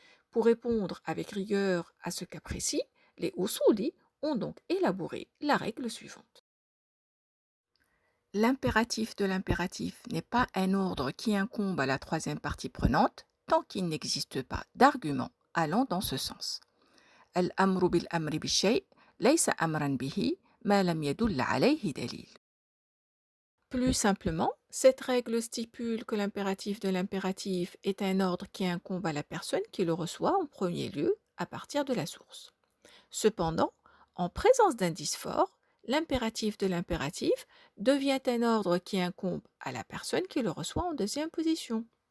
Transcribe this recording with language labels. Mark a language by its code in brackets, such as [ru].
[fr] Pour répondre avec rigueur à ce cas précis, les Usuli ont donc élaboré la règle suivante. L'impératif de l'impératif n'est pas un ordre qui incombe à la troisième partie prenante tant qu'il n'existe pas d'argument allant dans ce sens. [ar] الأمر بالأمر بالشيء ليس أمرا به ما لم يدل عليه دليل. [fr] Plus simplement, cette règle stipule que l'impératif de l'impératif est un ordre qui incombe à la personne qui le reçoit en premier lieu à partir de la source. Cependant, en présence d'indices forts, l'impératif de l'impératif devient un ordre qui incombe à la personne qui le reçoit en deuxième position.